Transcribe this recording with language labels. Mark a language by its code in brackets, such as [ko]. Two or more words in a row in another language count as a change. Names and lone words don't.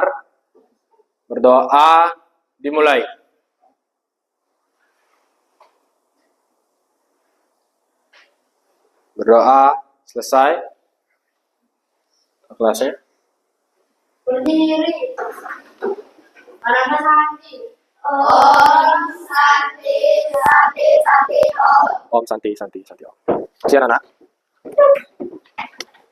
[id] Berdoa dimulai. Berdoa selesai. Kelasnya? Berdiri. Orang santi. [sa] Om santi santi santi om. Om santi santi santi om. [id] Siapa anak?